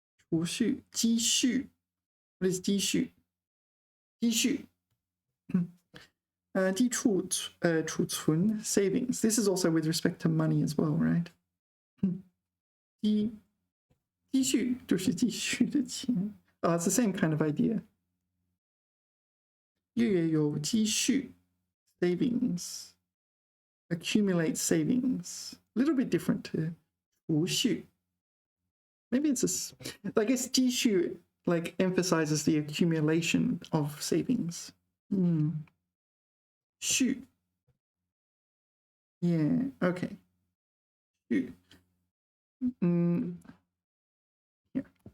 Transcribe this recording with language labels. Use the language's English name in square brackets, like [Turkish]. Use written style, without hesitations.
[Chinese] 储蓄, 积蓄. [English] What is [Chinese] 积蓄?积蓄. 储存, savings. [English] This is also with respect to money as well, right? [Chinese] 积蓄就是积蓄的钱. [English] Oh, it's the same kind of idea. [Chinese] 月月有积蓄, savings. [English] Accumulate savings. A little bit different to 储蓄. Maybe it's I guess 积蓄like emphasizes the accumulation of savings. 蓄. Yeah, okay. 去 here.